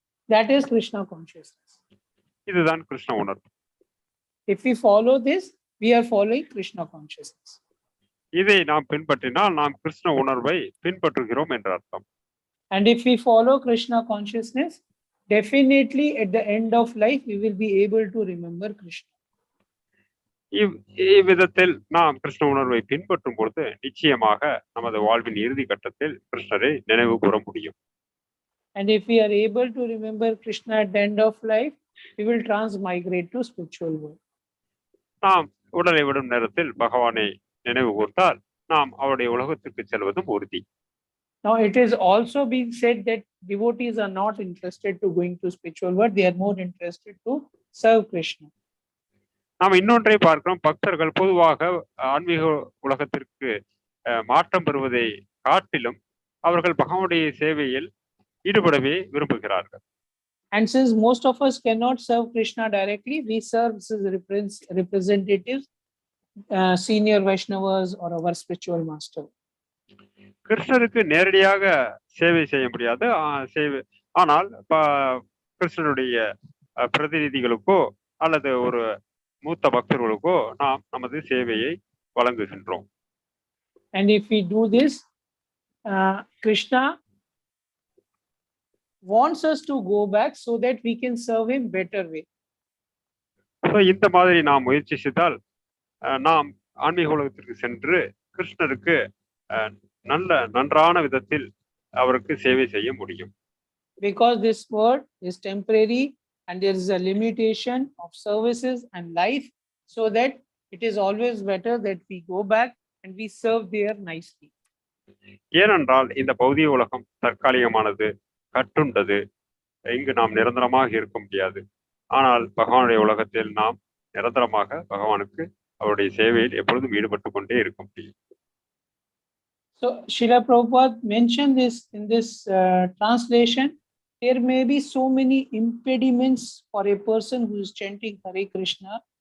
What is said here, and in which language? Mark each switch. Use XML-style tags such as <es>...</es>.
<en>That is Krishna consciousness.</en> <ta>இதுதான் கிருஷ்ண உணர்வு.</ta> <en>If we follow this, we are following Krishna consciousness.</en> <ta>இதை நாம் பின்பற்றினால் நாம் கிருஷ்ண உணர்வை பின்பற்றுகிறோம் என்ற அர்த்தம்.</ta> <en>And if we follow Krishna consciousness, definitely at the end of life, we will be able to remember Krishna.</en> <ta>இவ்விதத்தில் நாம் கிருஷ்ண உணர்வை பின்பற்றும் பொழுது நிச்சயமாக நமது வாழ்வின் இறுதி கட்டத்தில் கிருஷ்ணரை நினைவு கூற முடியும்.</ta> <en>And if we are able to remember Krishna at the end of life, we will transmigrate to spiritual world.</en> <ta>நாம் உடலை விடும் நேரத்தில் பகவானை நினைவு கூர்ந்தால் நாம் அவருடைய உலகத்திற்கு செல்வதும் உறுதி.</ta> <en>Now it is also being said that devotees are not interested to going to spiritual world, they are more interested to serve Krishna.</en> <ta>நாம் இன்னொன்றை பார்க்கிறோம், பக்தர்கள் பொதுவாக ஆன்மீக உலகத்திற்கு மாற்றம் பெறுவதை காட்டிலும் அவர்கள் பகவானுடைய சேவையில் ஈடுபடவே விரும்புகிறார்கள்.</ta> <en>And since most of us cannot serve Krishna directly, we serve as representatives, senior Vaishnavas or our spiritual master.</en> <ta>கிருஷ்ணருக்கு நேரடியாக சேவை செய்ய முடியாது, ஆனால் கிருஷ்ணனுடைய பிரதிநிதிகளுக்கோ அல்லது ஒரு மூத்த பக்தர்களுக்கோ நாம் நமது சேவையை வழங்குகின்றோம்.</ta> <en>And if we do this, Krishna wants us to go back so that we can serve him better way.</en> <ta>இந்த மாதிரி நாம் முயற்சி செய்தால் நாம் ஆன்மீக உலகத்திற்கு சென்று கிருஷ்ணருக்கு நன்றான விதத்தில் அவருக்கு சேவை செய்ய முடியும்.</ta> <en>Because this world is temporary and there is a limitation of services and life, so that it is always better that we go back and we serve there nicely.</en> <ta>ஏனென்றால் இந்த பௌதிக உலகம் தற்காலிகமானது, கட்டுண்டது, இங்கு நாம் நிரந்தரமாக இருக்க முடியாது. ஆனால் பகவானுடைய உலகத்தில் நாம் நிரந்தரமாக பகவானுக்கு அவருடைய சேவையில் எப்பொழுதும் ஈடுபட்டு கொண்டே இருக்க முடியும்.</ta> <en>So Srila Prabhupada mentioned this in this translation. There may be so many impediments for a person who is chanting Hare Krishna.</en>